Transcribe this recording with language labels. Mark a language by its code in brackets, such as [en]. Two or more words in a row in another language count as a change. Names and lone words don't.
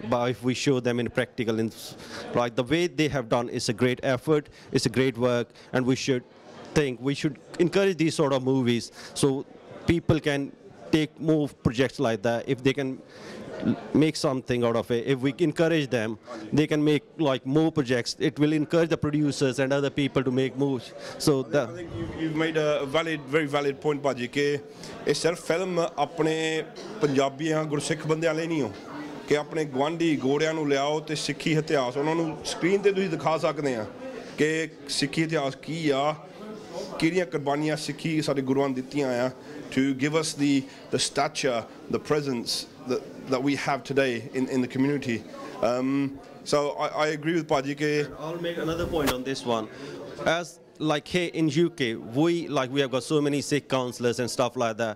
[en] But if we show them in practical, the way they have done is a great effort, it's a great work, and we should encourage these sort of movies so people can take more projects like that. If they can make something out of it, if we encourage them, they can make more projects. It will encourage the producers and other people to make movies. So I think you've made a very valid point, Baji, [pa] ਕਿ ਯੇ ਸਿਰਫ ਫਿਲਮ ਅਪਣੇ ਪੰਜਾਬੀਆਂ ਗੁਰਸਿੱਖ ਬੰਦਿਆਂ ਲਈ ਨਹੀਂ ਹੋ ਕਿ ਅਪਣੇ ਗਵਾਂਢੀ ਗੋੜੀਆਂ ਨੂੰ ਲਿਆਓ ਤੇ ਸਿੱਖੀ ਇਤਿਹਾਸ ਉਹਨਾਂ ਨੂੰ ਸਕਰੀਨ ਤੇ ਤੁਸੀਂ ਦਿਖਾ ਸਕਦੇ ਆ ਕਿ ਸਿੱਖੀ ਇਤਿਹਾਸ ਕੀ ਆ, ਕਿਹੜੀਆਂ ਕੁਰਬਾਨੀਆਂ ਸਿੱਖੀ ਸਾਡੇ ਗੁਰੂਆਂ ਨੇ ਦਿੱਤੀਆਂ ਆ, [en] to give us the stature, the presence that we have today in the community. So I agree with Baji. I'll make another point on this one. As here in UK, we have got so many Sikh counsellors and stuff like that.